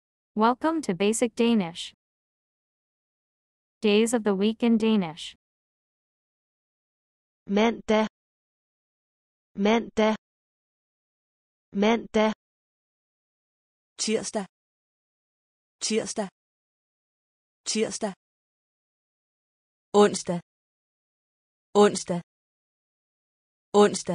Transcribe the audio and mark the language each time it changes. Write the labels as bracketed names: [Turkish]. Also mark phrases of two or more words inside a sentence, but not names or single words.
[English] Welcome to Basic Danish. Days of the week in Danish. [Danish] Mandag, mandag, mandag. Tirsdag, tirsdag, tirsdag. Onsdag, onsdag, onsdag.